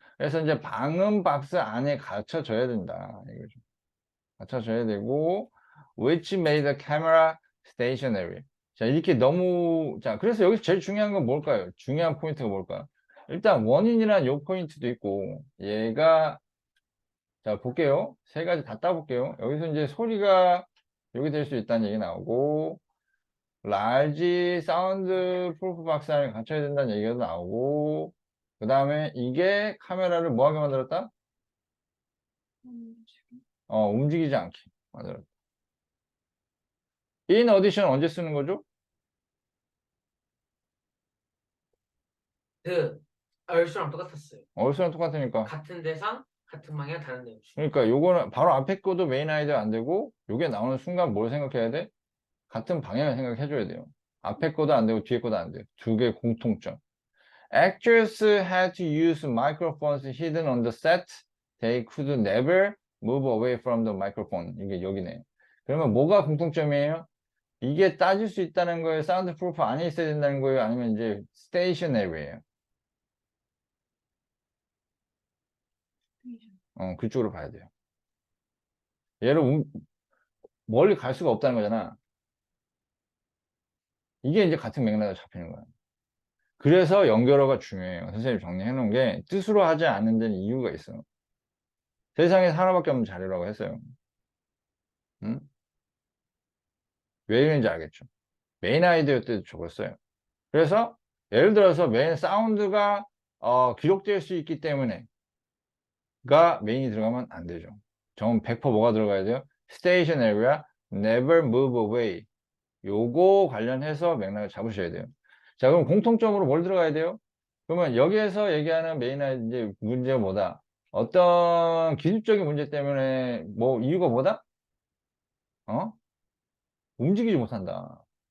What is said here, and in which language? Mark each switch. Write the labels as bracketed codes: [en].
[ko] 그래서 이제 방음 박스 안에 갇혀져야 된다. 이거죠. 갇혀져야 되고, [en] which made the camera stationary. [ko] 자, 이렇게 자, 그래서 여기서 제일 중요한 건 뭘까요? 중요한 포인트가 뭘까요? 일단 원인이란 요 포인트도 있고, 얘가, 자, 볼게요. 세 가지 다 따볼게요. 여기서 이제 소리가 여기 될 수 있다는 얘기 나오고, large 사운드 프루프 박스 안에 갇혀야 된다는 얘기가 나오고, 그 다음에 이게 카메라를 뭐하게 만들었다? 움직이지 않게 만들었다. in addition 언제 쓰는 거죠? 얼수랑 똑같았어요. 얼수랑 똑같으니까. 같은 대상, 같은 방향, 다른 내용. 그러니까 요거는 바로 앞에 거도 메인 아이디어 안 되고, 요게 나오는 순간 뭘 생각해야 돼? 같은 방향을 생각해줘야 돼요. 앞에 거도 안 되고, 뒤에 거도 안 돼요. 두 개의 공통점. [en] Actors had to use microphones hidden on the set. They could never move away from the microphone. [ko] 이게 여기네. 그러면 뭐가 공통점이에요? 이게 따질 수 있다는 거예요? 사운드 프루프 안에 있어야 된다는 거예요? 아니면 이제 스테이셔너리예요? 그쪽으로 봐야 돼요. 얘를 멀리 갈 수가 없다는 거잖아. 이게 이제 같은 맥락으로 잡히는 거야. 그래서 연결어가 중요해요. 선생님이 정리해 놓은 게 뜻으로 하지 않는 데는 이유가 있어요. 세상에 하나밖에 없는 자료라고 했어요. 응? 왜 이런지 알겠죠? 메인 아이디어 때도 적었어요. 그래서 예를 들어서 메인 사운드가 기록될 수 있기 때문에 가 메인이 들어가면 안 되죠. 전 100% 뭐가 들어가야 돼요? [en] Station area, never move away. [ko] 요거 관련해서 맥락을 잡으셔야 돼요. 자, 그럼 공통점으로 뭘 들어가야 돼요? 그러면 여기에서 얘기하는 메인 이제 문제가 뭐다? 어떤 기술적인 문제 때문에 뭐 이유가 뭐다? 움직이지 못한다.